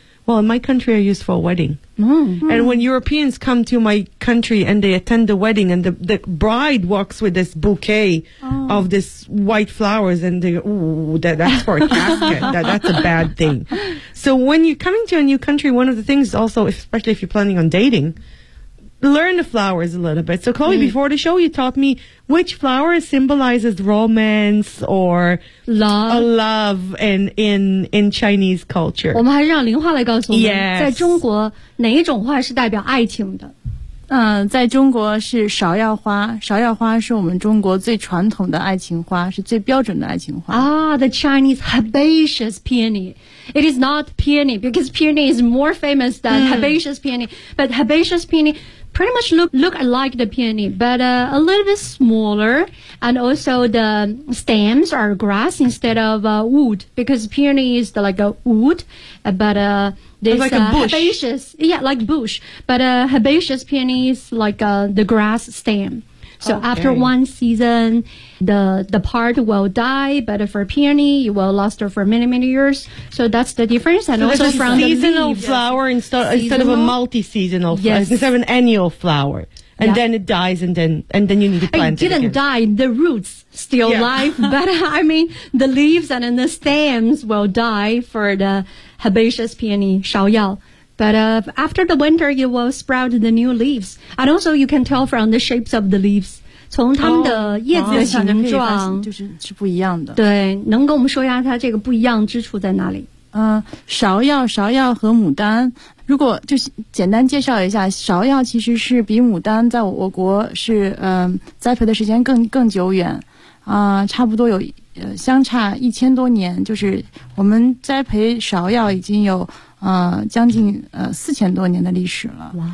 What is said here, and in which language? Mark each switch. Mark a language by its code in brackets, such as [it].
[en] Well, in my country are used for a wedding. And when Europeans come to my country and they attend the wedding and the bride walks with this bouquet of this white flowers and they go, ooh, that's for a casket. That's a bad thing. So when you're coming to a new country, one of the things also, especially if you're planning on dating, learn the flowers a little bit. So Chloe, before the show, you taught me which flower symbolizes romance or love, love in Chinese culture. [zh] 我们还是让林花来告诉我们、 [en] yes. [zh] 在中国哪一种花是代表爱情的。在中国是芍药花，芍药花是我们中国最传统的爱情花，是最标准的爱情花。 [en] The Chinese herbaceous peony. It is not peony, because peony is more famous than herbaceous peony. But herbaceous peony pretty much look like the peony, but a little bit smaller. And also the stems are grass instead of wood, because peony is the, like a wood, but herbaceous peony is like the grass stem. So okay. After one season, the part will die, but for peony, it will last for many, many years. So that's the difference. And so also it's from a seasonal flower instead of a multi-seasonal flower, instead of an annual flower. And then it dies, and then you need to plant it. It didn't die. The roots still alive, but I mean the leaves and then the stems will die for the herbaceous peony, 芍药. But after the winter, you will sprout the new leaves, and also you can tell from the shapes of the leaves. [zh] 从它们的叶子的形状，就是不一样的。对，能跟我们说一下它这个不一样之处在哪里？芍药和牡丹，如果就简单介绍一下，芍药其实是比牡丹在我国是栽培的时间更久远，差不多有相差1000多年，就是我们栽培芍药已经有将近4000多年的历史了。